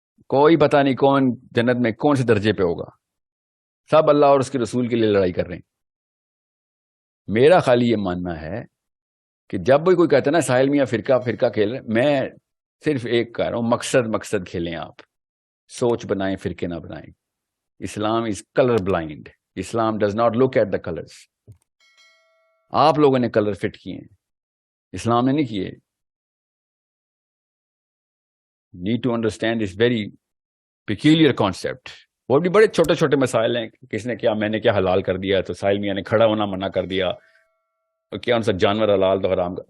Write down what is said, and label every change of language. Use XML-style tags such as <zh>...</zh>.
<ur>کوئی پتہ نہیں کون جنت میں کون سے درجے پہ ہوگا، سب اللہ اور اس کے رسول کے لیے لڑائی کر رہے ہیں. میرا خالی یہ ماننا ہے کہ جب بھی کوئی کہتا ہے نا ساحل میاں فرقہ کھیل رہے، میں صرف ایک کہہ رہا ہوں، مقصد کھیلیں آپ. سوچ بنائیں، فرقے نہ بنائیں.</ur> <en>Islam is colour blind. Islam does not look at the colours.</en> <ur>آپ لوگوں نے کلر فٹ کیے ہیں، اسلام نے نہیں کیے.</ur> <en>Need to understand this very peculiar concept.</en> <ur>وہ بھی بڑے چھوٹے چھوٹے مسائل ہیں. کس نے کیا، میں نے کیا حلال کر دیا تو ساحل میاں نے کھڑا ہونا منع کر دیا، اور کیا ان سے جانور حلال تو حرام.</ur>